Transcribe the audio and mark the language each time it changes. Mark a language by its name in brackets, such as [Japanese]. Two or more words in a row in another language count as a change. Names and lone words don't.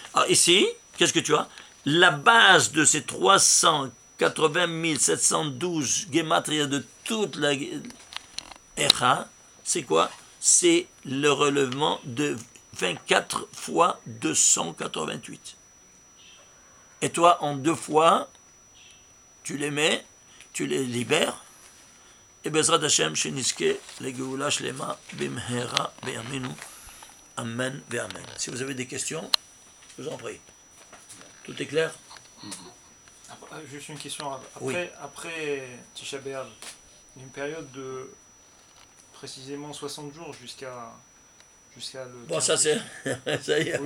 [French] Alors ici, qu'est-ce que tu as? La base de ces 380 80 712 Gematria de toute la Echa, c'est quoi? C'est le relèvement de 24 fois 288. Et toi, en 2 fois, tu les mets, tu les libères, et [Hebrew] בעזרת השם, שנזכה, לגאולה שלמה, במהרה, בימינו, אמן, ואמן. [French] Si vous avez des questions, je vous en prie. Tout est clair? Juste une question. Oui. Après Tisha B'Av, une période de précisément 60 jours jusqu'à le. Bon, ça c'est. Ça y est.